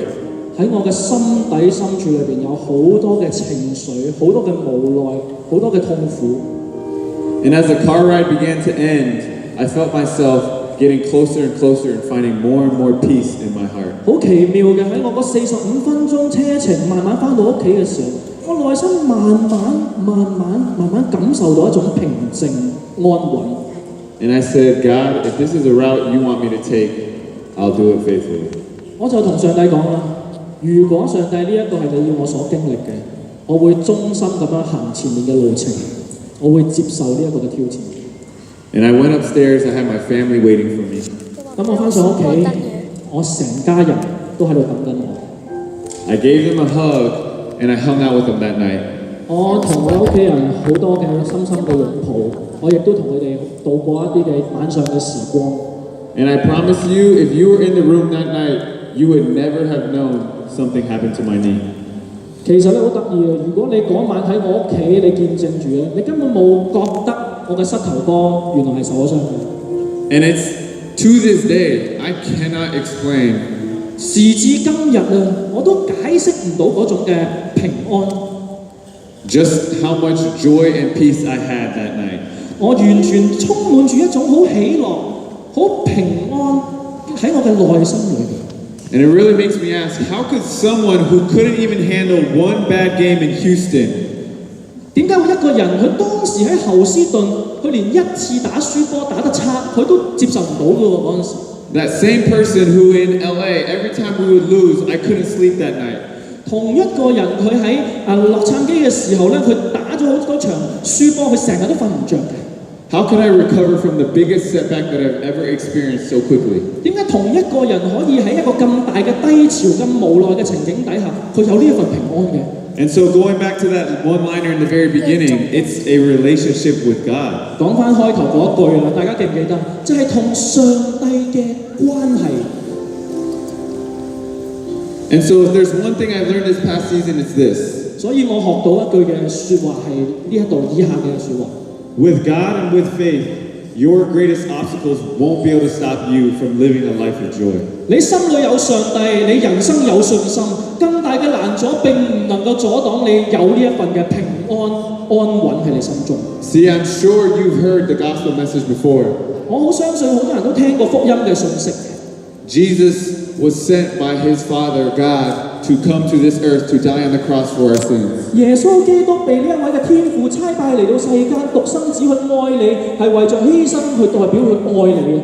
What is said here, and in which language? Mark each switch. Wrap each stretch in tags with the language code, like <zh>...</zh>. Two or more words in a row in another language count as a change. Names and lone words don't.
<yue>喺我嘅心底深處裏邊有好多嘅情緒，好多嘅無奈，好多嘅痛苦。</yue> <en>And as the car ride began to end, I felt myself getting closer and closer and finding more and more peace in my heart.</en> <yue>好奇妙嘅喺我嗰45分鐘車程慢慢翻到屋企嘅時候，我內心慢慢感受到一種平靜安穩。</yue> <en>And I said, God, if this is a route you want me to take, I'll do it faithfully.</en> <yue>我就同上帝講啦，如果上帝呢一個係你要我所經歷嘅，我會忠心咁樣行前面嘅路程，我會接受呢一個嘅挑戰。</yue> <en>And I went upstairs, I had my family waiting for me.</en> <yue>咁我翻上屋企，我成家人都喺度等緊我。</yue> <en>I gave them a hug and I hung out with them that night.</en> <yue>我同我屋企人好多嘅深深嘅擁抱，我亦都同佢哋度過一啲嘅晚上嘅時光。</yue> <en>And I promise you, if you were in the room that night, you would never have known something happened to my knee.</en> <yue>其實咧好得意啊！如果你嗰晚喺我屋企，你見證住咧，你根本冇覺得我嘅膝頭哥原來係受咗傷嘅。</yue> <en>And it's to this day, I cannot explain.</en> <yue>時至今日啊，我都解釋唔到嗰種嘅平安。</yue> <en>Just how much joy and peace I had that night.</en> <yue>我完全充滿住一種好喜樂、好平安喺我嘅內心裏邊。</yue> <en>And it really makes me ask, how could someone who couldn't even handle one bad game in Houston,</en> <yue>點解會一個人佢當時喺侯斯頓，佢連一次打輸波打得差，佢都接受唔到嘅喎嗰陣時。</yue> <en>that same person who in LA, every time we would lose, I couldn't sleep that night.</en> <yue>同一個人佢喺洛杉磯嘅時候咧，佢打咗好多場輸波，佢成日都瞓唔着嘅。</yue> <en>How could I recover from the biggest setback that I've ever experienced so quickly?</en> <yue>點解同一個人可以喺一個咁大嘅低潮、咁無奈嘅情景底下，佢有呢一份平安嘅？</yue> <en>And so going back to that one-liner in the very beginning, it's a relationship with God.</en> <yue>講翻開頭嗰一句啦，大家記唔記得？就係同上帝嘅關係。</yue> <en>And so if there's one thing I've learned this past season, it's this.</en> <yue>所以我學到一句嘅説話係呢一度以下嘅説話。</yue> <en>With God and with faith, your greatest obstacles won't be able to stop you from living a life of joy.</en> <yue>你心裏有上帝，你人生有信心，更大嘅難阻並唔能夠阻擋你有呢一份嘅平安安穩喺你心中。</yue> <en>See, I'm sure you've heard the gospel message before.</en> <yue>我好相信好多人都聽過福音嘅信息。</yue> <en>Jesus was sent by his Father, God, to come to this earth to die on the cross for our sins.</en> <yue>耶穌基督被呢一位嘅天父差派嚟到世間，獨生子去愛你，係為着犧牲去代表佢愛你。</yue>